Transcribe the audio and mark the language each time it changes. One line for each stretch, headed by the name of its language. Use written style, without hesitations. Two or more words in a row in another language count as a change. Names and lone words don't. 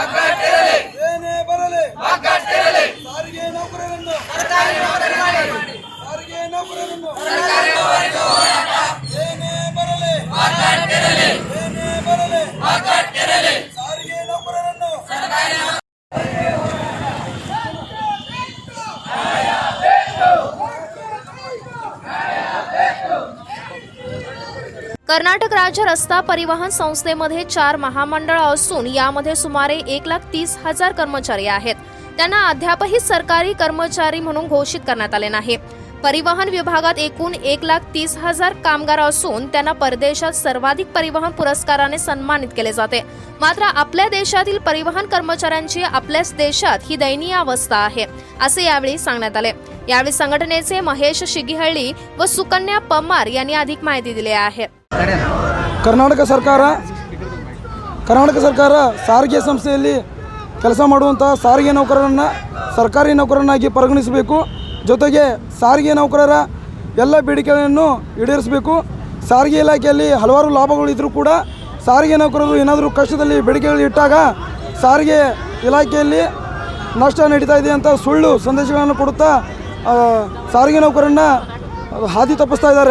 Kannada: ಸಾರಿಗೆ ನೌಕರರನ್ನು ಸಾರಿಗೆ ನೌಕರರನ್ನು ಏನೇ ಬರಲಿ ಸಾರಿಗೆ ನೌಕರರನ್ನು
Marathi: कर्नाटक राज्य रस्ता परिवहन संस्थेमध्ये 4 महामंडळ असून यामध्ये सुमारे 1,30,000 कर्मचारी आहेत. त्यांना अद्यापही सरकारी कर्मचारी म्हणून घोषित करण्यात आले नाही. परिवहन विभागात एकूण 1,30,000 कामगार असून त्यांना परदेशात सर्वाधिक परिवहन पुरस्काराने सन्मानित केले जाते. मात्र आपल्या देशातील परिवहन कर्मचाऱ्यांची आपल्याच देशात ही दयनीय अवस्था आहे असे यावेळी सांगण्यात आले. यावेळी संघटनेचे महेश शिगिहಳ್ಳಿ व सुकन्या पम्मार यांनी अधिक माहिती दिली आहे.
Kannada: ಕರ್ನಾಟಕ ಸರ್ಕಾರ ಸಾರಿಗೆ ಸಂಸ್ಥೆಯಲ್ಲಿ ಕೆಲಸ ಮಾಡುವಂಥ ಸಾರಿಗೆ ನೌಕರರನ್ನು ಸರ್ಕಾರಿ ನೌಕರರನ್ನಾಗಿ ಪರಿಗಣಿಸಬೇಕು. ಜೊತೆಗೆ ಸಾರಿಗೆ ನೌಕರರ ಎಲ್ಲ ಬೇಡಿಕೆಗಳನ್ನು ಈಡೇರಿಸಬೇಕು. ಸಾರಿಗೆ ಇಲಾಖೆಯಲ್ಲಿ ಹಲವಾರು ಲಾಭಗಳಿದ್ದರೂ ಕೂಡ ಸಾರಿಗೆ ನೌಕರರು ಏನಾದರೂ ಕಷ್ಟದಲ್ಲಿ ಬೇಡಿಕೆಗಳು ಇಟ್ಟಾಗ ಸಾರಿಗೆ ಇಲಾಖೆಯಲ್ಲಿ ನಷ್ಟ ನಡೀತಾ ಇದೆ ಅಂತ ಸುಳ್ಳು ಸಂದೇಶಗಳನ್ನು ಕೊಡುತ್ತಾ ಸಾರಿಗೆ ನೌಕರರನ್ನು ಹಾದಿ ತಪ್ಪಿಸ್ತಾ ಇದ್ದಾರೆ.